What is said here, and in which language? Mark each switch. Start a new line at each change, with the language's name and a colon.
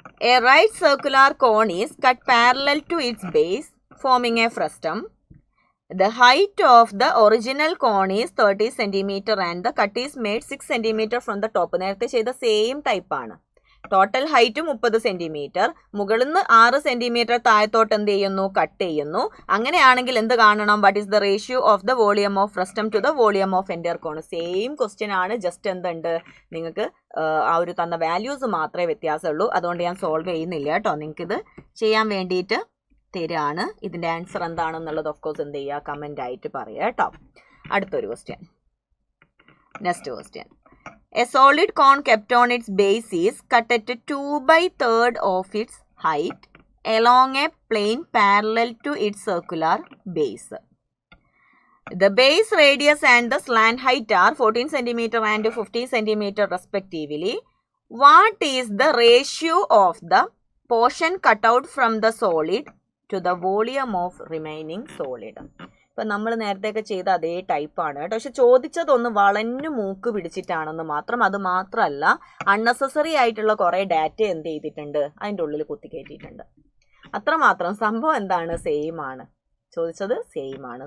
English: A right circular cone is cut parallel to its base forming a frustum. The height of the original cone is 30 cm and the cut is made 6 cm from the top.
Malayalam: നേരത്തെ ചെയ്ത same ടൈപ്പാണ്. Total height 30 centimetre, മുകളിൽ നിന്ന് 6 centimetre താഴത്തോട്ട് എന്ത് ചെയ്യുന്നു, cut ചെയ്യുന്നു. അങ്ങനെയാണെങ്കിൽ എന്ത് കാണണം?
English: What is the ratio of the volume of frustum to the volume of entire cone?
Malayalam: Same question ആണ്, ജസ്റ്റ് എന്തുണ്ട്, നിങ്ങൾക്ക് ആ ഒരു തന്ന വാല്യൂസ് മാത്രമേ വ്യത്യാസമുള്ളൂ. അതുകൊണ്ട് ഞാൻ സോൾവ് ചെയ്യുന്നില്ല കേട്ടോ, നിങ്ങൾക്കിത് ചെയ്യാൻ വേണ്ടിയിട്ട് തരാണ്. ഇതിൻ്റെ ആൻസർ എന്താണെന്നുള്ളത് ഓഫ് കോഴ്സ് എന്ത് ചെയ്യുക, കമൻ്റ് ആയിട്ട് പറയുക കേട്ടോ. അടുത്തൊരു question,
English: Next question. A solid cone kept on its base is cut at 2/3 of its height along a plane parallel to its circular base. The base radius and the slant height are 14 cm and 15 cm respectively. What is the ratio of the portion cut out from the solid to the volume of remaining solid?
Malayalam: ഇപ്പം നമ്മൾ നേരത്തെയൊക്കെ ചെയ്ത അതേ ടൈപ്പാണ് കേട്ടോ. പക്ഷെ ചോദിച്ചതൊന്ന് വളഞ്ഞു മൂക്ക് പിടിച്ചിട്ടാണെന്ന് മാത്രം. അത് മാത്രമല്ല, അൺനെസസറി ആയിട്ടുള്ള കുറേ ഡാറ്റ എന്ത് ചെയ്തിട്ടുണ്ട്, അതിൻ്റെ ഉള്ളിൽ കുത്തിക്കയറ്റിയിട്ടുണ്ട്. അത്രമാത്രം. സംഭവം എന്താണ്, സെയിം ആണ്. ചോദിച്ചത് സെയിം ആണ്.